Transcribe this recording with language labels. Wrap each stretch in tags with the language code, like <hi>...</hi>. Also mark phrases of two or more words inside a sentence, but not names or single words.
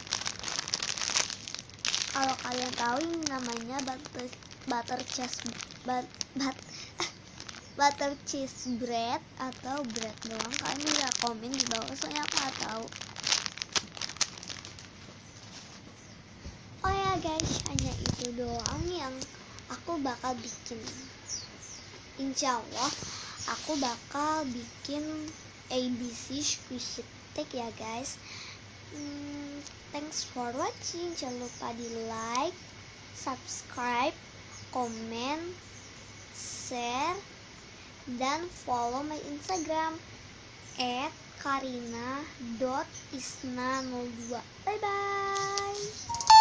<id>Kalau kalian tahu ini namanya</id> <en>butter cheese bread</en> <id>atau bread doang, kalian bisa komen di bawah, soalnya aku nggak tahu. Oh ya guys, hanya itu doang yang aku bakal bikin.</id> <ar>Insya Allah</ar> <id>aku bakal bikin ABC</id> <en>squishy tag</en> <id>ya guys.</id> <en>Thanks for watching.</en> <id>Jangan lupa di</id> <en>like, subscribe, comment, share,</en> <id>dan</id> <en>follow my Instagram</en> <id>@karina.isna02.</id> <en>Bye bye.</en>